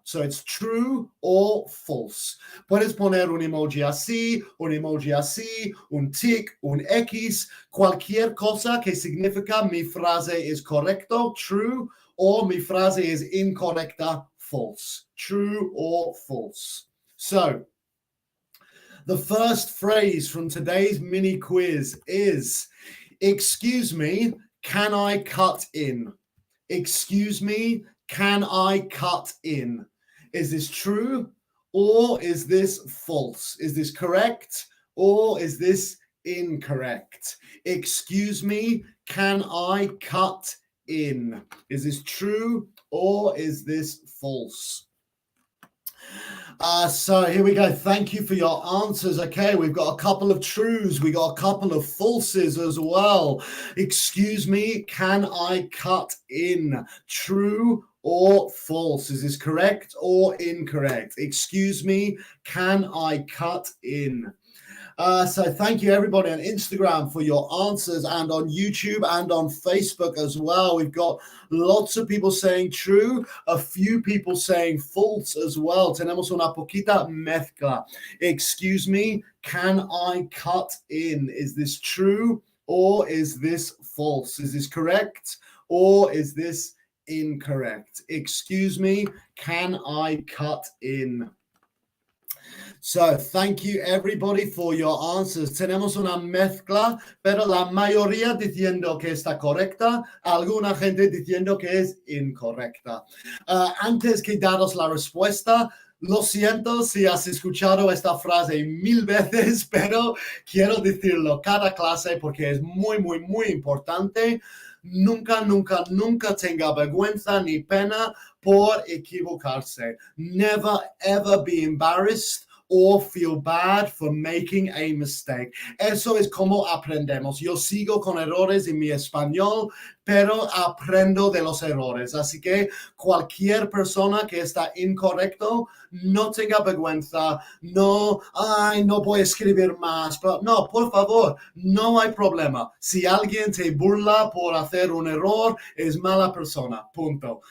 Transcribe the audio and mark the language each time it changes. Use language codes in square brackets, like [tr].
[en] So it's true or false. [es] Puedes poner un emoji así, un tic, un X, cualquier cosa que significa mi frase es correcto, true, o mi frase es incorrecta, false. [en] True or false. So, the first phrase from today's mini quiz is, excuse me, can I cut in? Excuse me, can I cut in? Is this true or is this false? Is this correct or is this incorrect? Excuse me, can I cut in? Is this true or is this false? So here we go. Thank you for your answers. Okay, we've got a couple of trues. We got a couple of falses as well. Excuse me, can I cut in? True or false? Is this correct or incorrect? Excuse me, can I cut in? So thank you everybody on Instagram for your answers and on YouTube and on Facebook as well. We've got lots of people saying true, a few people saying false as well. [es] Tenemos una poquita mezcla. [en] Excuse me, can I cut in? Is this true or is this false? Is this correct or is this incorrect? Excuse me, can I cut in? So, thank you everybody for your answers. [es] Tenemos una mezcla, pero la mayoría diciendo que está correcta, alguna gente diciendo que es incorrecta. Antes que daros la respuesta, lo siento si has escuchado esta frase 1000 veces, pero quiero decirlo cada clase porque es muy, muy, muy importante. Nunca, nunca, nunca tenga vergüenza ni pena por equivocarse. [en] Never, ever be embarrassed or feel bad for making a mistake. [es] Eso es como aprendemos. Yo sigo con errores en mi español, pero aprendo de los errores. Así que cualquier persona que está incorrecto, no tenga vergüenza, no voy a escribir más. Pero no, por favor, no hay problema. Si alguien te burla por hacer un error, es mala persona, punto.